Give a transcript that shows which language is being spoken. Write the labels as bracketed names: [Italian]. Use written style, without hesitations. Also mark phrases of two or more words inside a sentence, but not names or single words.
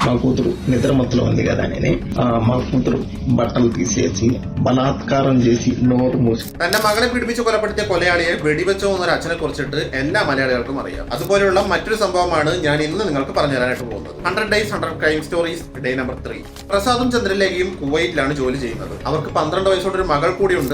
[Telugu] మా కూతురు నిద్రమత్తులో ఉంది కదా అని మా కూతురు బట్టలు తీసేసి ബലാത്കാരം చేసి నోరు మూసి [Malayalam] തന്റെ മകളെ പീഡിപ്പിച്ച് കൊലപ്പെടുത്തിയ കൊലയാളിയെ വെടിവെച്ചോ എന്നൊരു അച്ഛനെ കുറിച്ചിട്ട് എല്ലാ മലയാളികൾക്കും അറിയാം. അതുപോലെയുള്ള മറ്റൊരു സംഭവമാണ് ഞാൻ ഇന്ന് നിങ്ങൾക്ക് പറഞ്ഞു തരാനായിട്ട് പോകുന്നത്. 100 Days 100 Crime Stories ഡേ നമ്പർ 3. പ്രസാദും ചന്ദ്രലേഖയും കുവൈറ്റിലാണ് ജോലി ചെയ്യുന്നത്. അവർക്ക് 12 വയസ്സുള്ള ഒരു മകൾ കൂടിയുണ്ട്.